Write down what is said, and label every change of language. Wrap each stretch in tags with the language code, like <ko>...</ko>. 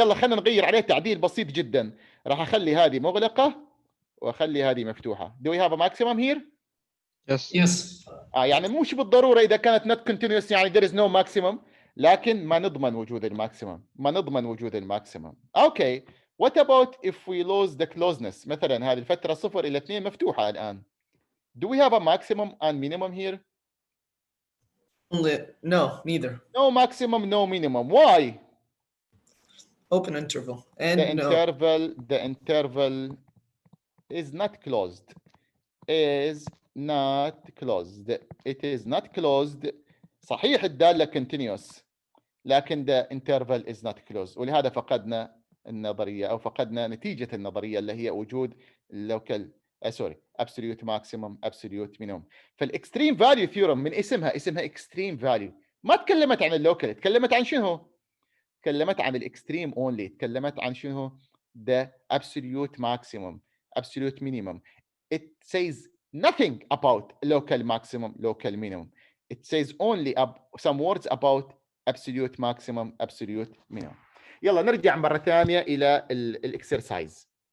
<ar>يلا خلينا نغير عليه تعديل بسيط جدا. راح أخلي هذه مغلقة وأخلي هذه مفتوحة.</ar> <en>Do we have a maximum here? Yes. Yes.</en> <ar>يعني مش بالضرورة إذا كانت</ar> <en>not continuous</en> <ar>يعني</ar> <en>there is no maximum.</en> <ar>لكن ما نضمن وجود الماكسيمم. ما نضمن وجود الماكسيمم. Okay.</ar> <en>What about if we lose the closeness?</en> <ar>مثلا هذه الفترة 0 إلى 2 مفتوحة الآن.</ar> <en>Do we have a maximum and minimum here? No, neither. No maximum, no minimum. Why? Open interval. And The interval is not closed. Is not closed. It is not closed.</en> <ar>صحيح الدالة</ar> <en>continuous.</en> <ar>لكن</ar> <en>the interval is not closed.</en> <ar>ولهذا فقدنا النظرية أو فقدنا نتيجة النظرية اللي هي وجود اللوكال</ar> <en>absolute maximum absolute minimum.</en> <ar>فالاكستريم فاليو ثيورم من اسمها اكستريم فاليو، ما تكلمت عن اللوكال، تكلمت عن شنو؟ تكلمت عن الاكستريم اونلي، تكلمت عن شنو؟</ar> <en>the absolute maximum absolute minimum. It says nothing about local maximum local minimum. It says only some words about absolute maximum absolute minimum.</en> <ar>يلا نرجع مرة ثانية إلى الاكسرسايز.</ar>